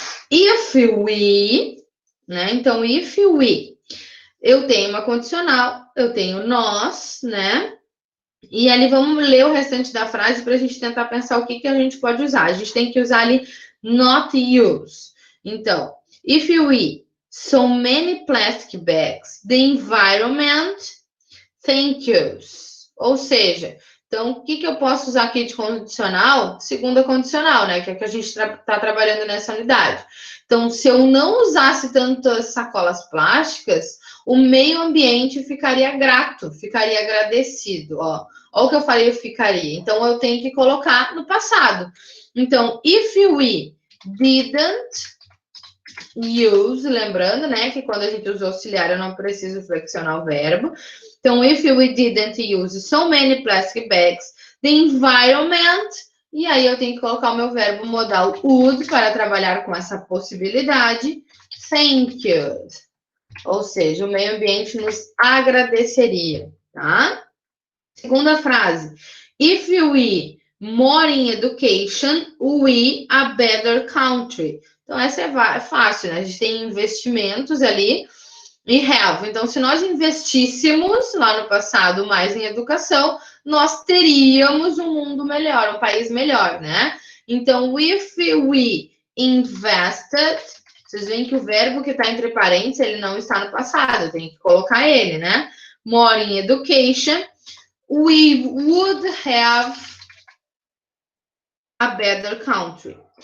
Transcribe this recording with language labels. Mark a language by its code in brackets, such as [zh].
[pt] If we, né? Então, if we, eu tenho uma condicional, eu tenho nós, né? E ali vamos ler o restante da frase para a gente tentar pensar o que que a gente pode usar. A gente tem que usar ali not use. Então, [en] if we so many plastic bags, the environment thank yous. [pt] Ou seja, então, o que que eu posso usar aqui de condicional? Segunda condicional, né? Que é que a gente está trabalhando nessa unidade. Então, se eu não usasse tantas sacolas plásticas, o meio ambiente ficaria grato, ficaria agradecido, ó. Olha o que eu falei, eu ficaria. Então, eu tenho que colocar no passado. Então, [en] if we didn't use, [pt] lembrando, né, que quando a gente usa auxiliar, eu não preciso flexionar o verbo. Então, [en] if we didn't use so many plastic bags, the environment, [pt] e aí eu tenho que colocar o meu verbo modal would para trabalhar com essa possibilidade. [en] Thank you. [pt] Ou seja, o meio ambiente nos agradeceria, tá? Segunda frase. [en] If we more in education, we a better country. [pt] Então, essa é fácil, né? A gente tem investimentos ali e have. Então, se nós investíssemos lá no passado mais em educação, nós teríamos um mundo melhor, um país melhor, né? Então, [en] if we invested, [pt] vocês veem que o verbo que está entre parênteses, ele não está no passado, tem que colocar ele, né? [en] More in education, we would have a better country.